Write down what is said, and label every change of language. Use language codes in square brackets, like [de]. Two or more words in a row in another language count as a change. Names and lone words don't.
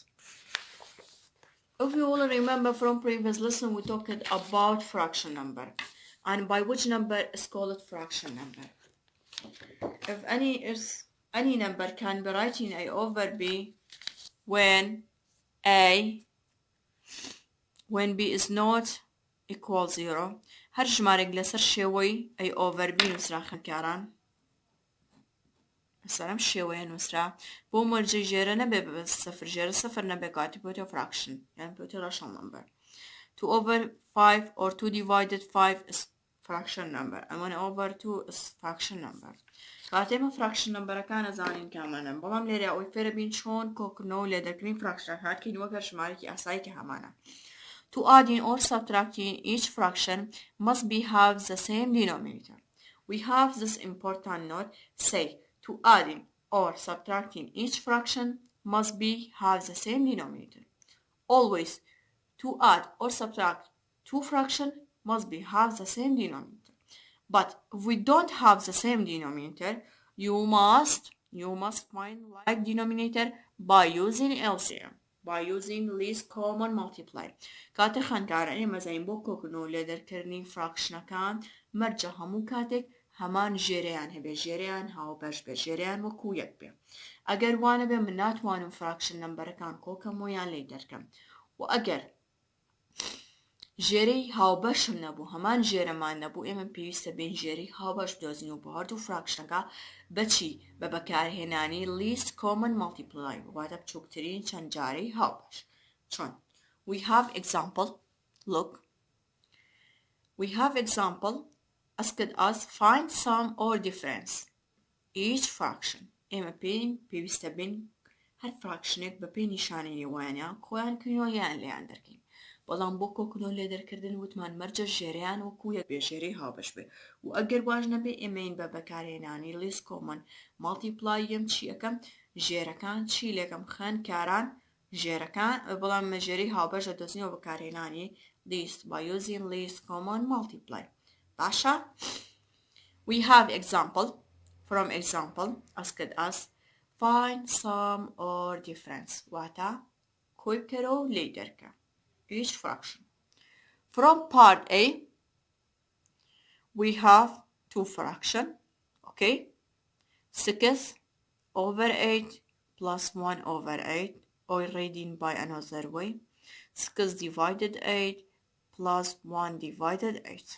[en] If you all remember from previous lesson, we talked about fraction number and by which number is called fraction number. If any number can be written A over B when B is not equal 0. [ckb] هر ژمارەێک لەسەر شێوەی [en] A over B [ckb] نووسرا خەکاران. مثلا شێوەیە نووسرا بۆ مەرجەی ژێرە نەبێ بە سەفر ژێرە سەفر نەبێ کاتی بۆتە fraction یعنی بۆتە [en] rational number. 2 over 5 or 2 divided 5 is fraction number and 1 over 2 is fraction number. [ckb] کاتێ مە [en] fraction numberەکان [ckb] ئەزانین کامانە بەڵام لێرە ئەوەی فێرە بین چۆن کۆکردنەوە و لێدەکردنی fraction هاتکەین وەکە ژمارەیەکی ئاسایی کە هەمانە. [en] To adding or subtracting each fraction must be have the same denominator. We have this important note. Say to adding or subtracting each fraction must be have the same denominator. Always to add or subtract two fractions must be have the same denominator. But if we don't have the same denominator, you must find like denominator by using LCM. By using least common multiply. [ckb] کاتە خانکارانی مەزین بۆ کۆکردنەوە لێدەرکردنی فراکشنەکان مەرجە هەموو کاتێک هەمان ژێرەیان هەبێ ژێرەیان هاوبەش بێ ژێرەیان وەکو یەک بێ. ئەگەر وانە بێ من ناتوانم فراکشن نەمبەرەکان کۆکەم و یان لێ دەرکەم و ئەگەر ژێرەی هاوبەشم نەبوو هەمان ژێرەمان نەبوو ئێمە پێویستە بین ژێرەی هاوبەش بدۆزین و بۆ هەردوو فراکشنەکە بەچی بە بەکارهێنانی [en] least common multiply [ckb] واتە بچووکترین چەند جارەی هاوبەش. [en] چۆن we have example. Look, we have example asked us find sum or difference each fraction. [ckb] ئێمە پێویستە بین هەر فراکشنێک بە پێی نیشانەی وانە کۆیان کردنەوە یان لێیان دەرکەین. بەڵام بۆ کۆکردنەوە لێدەرکردن وتمان مەرجە ژێرەیان وەکو یەک بێ ژێرەی هاوبەش بێ و ئەگەر واژ نەبێ ئێمەین بە بەکارهێنانی [en] least common multiply [ckb] یەم چی ئەەکەم ژێرەکان چی لێکەم خانکاران ژێرەکان بەڵام مە ژێرەی هاوبەش دەدۆزینەوە بەکارهێنانی [en] least by using least common multiply. [ckb] باشە؟ [en] We have example. From example asked us find sum or difference [ckb] واتە کۆی بکەرەوە و لێی دەرکە [en] each fraction. From part A we have two fraction, okay, 6 over 8 plus 1 over 8 or reading by another way 6 divided 8 plus 1 divided 8.